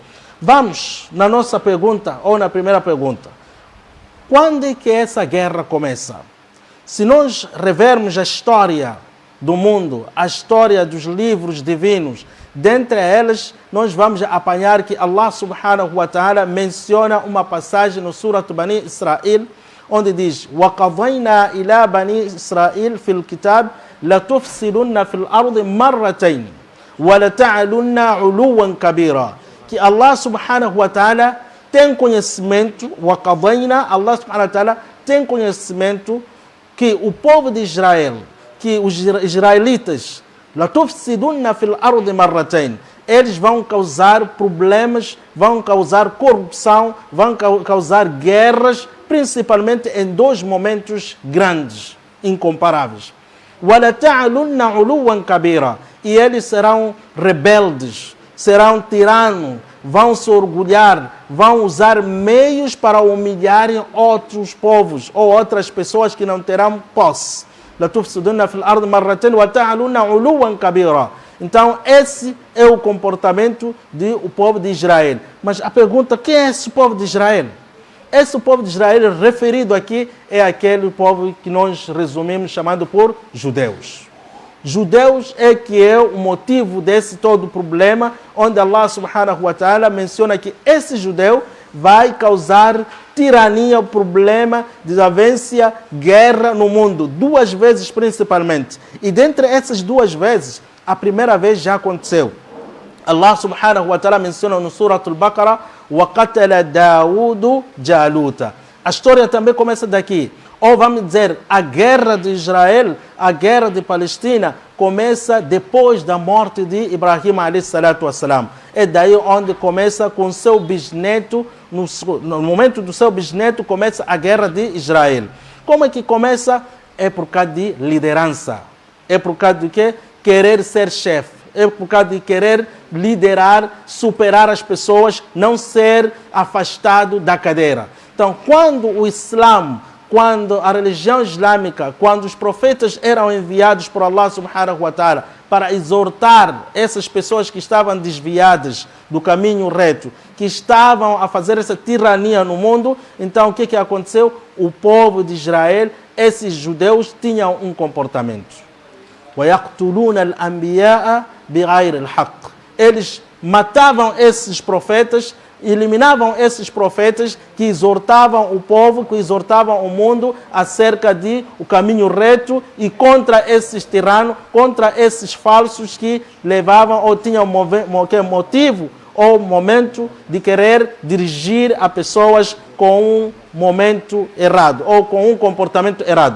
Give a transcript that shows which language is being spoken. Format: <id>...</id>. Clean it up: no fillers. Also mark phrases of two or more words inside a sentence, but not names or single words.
<pt>Vamos na nossa pergunta, ou na primeira pergunta. Quando é que essa guerra começa? Se nós revermos a história do mundo, a história dos livros divinos, dentre elas, nós vamos apanhar que</pt> <ar>الله سبحانه وتعالى</ar> <pt>menciona uma passagem no Surat Bani Israel, onde diz:</pt> <ar>وَقَضَيْنَا إِلَى بَنِي إِسْرَائِيلَ فِي الْكِتَابِ لَتُفْسِدُنَّ فِي الْأَرْضِ مَرَّتَيْنِ وَلَتَعْلُنَّ عُلُوًّا كَبِيرًا.</ar> <pt>Que</pt> <ar>الله سبحانه وتعالى</ar> <pt>tem conhecimento, وَقَضَيْنَا,</pt> <ar>الله سبحانه وتعالى</ar> <pt>têm conhecimento que o povo de Israel, que os israelitas,</pt> <ar>لَتُفْسِدُنَّ فِي الْأَرْضِ مَرَّتَيْنِ,</ar> <pt>eles vão causar problemas, vão causar corrupção, vão causar guerras, principalmente em dois momentos grandes, incomparáveis.</pt> <ar>وَلَتَعْلُنَّ عُلُوًّا كَبِيرًا,</ar> <pt>e eles serão rebeldes, serão tiranos, vão se orgulhar, vão usar meios para humilharem outros povos ou outras pessoas que não terão posse.</pt> <ar>لَتُفْسِدُنَّ فِي الْأَرْضِ مَرَّتَيْنِ وَتَعْلُنَّ عُلُوًّا كَبِيرًا.</ar> <pt>Então, esse é o comportamento do povo de Israel. Mas a pergunta, quem é esse povo de Israel? Esse povo de Israel referido aqui é aquele povo que nós resumimos chamando por judeus. Judeus é que é o motivo desse todo problema, onde</pt> <ar>الله سبحانه وتعالى</ar> <pt>menciona que esse judeu vai causar tirania, problema, desavença, guerra no mundo, 2 vezes principalmente. E dentre essas 2 vezes, a primeira vez já aconteceu.</pt> <ar>الله سبحانه وتعالى</ar> <pt>menciona no Surah Al-Baqarah,</pt> <ar>وَقَتَلَ دَاوُدُ جَالُوتَ.</ar> <pt>A história também começa daqui. Ou vamos dizer, a guerra de Israel, a guerra de Palestina, começa depois da morte de Ibrahim a.s. É daí onde começa com seu bisneto, no momento do seu bisneto, começa a guerra de Israel. Como é que começa? É por causa de liderança. É por causa de quê? Querer ser chefe. É por causa de querer liderar, superar as pessoas, não ser afastado da cadeira. Então, quando o Islã, quando a religião islâmica, quando os profetas eram enviados por</pt> <ar>الله سبحانه وتعالى</ar> <pt>para exortar essas pessoas que estavam desviadas do caminho reto, que estavam a fazer essa tirania no mundo, então o que aconteceu? O povo de Israel, esses judeus, tinham um comportamento.</pt> <ar>وَيَقْتُلُونَ الْأَنْبِيَاءَ بِغَيْرِ الْحَقِّ.</ar> <pt>Eles matavam esses profetas, eliminavam esses profetas que exortavam o povo, que exortavam o mundo acerca de o caminho reto e contra esses tiranos, contra esses falsos que levavam ou tinham motivo ou momento de querer dirigir a pessoas com um momento errado ou com um comportamento errado.</pt>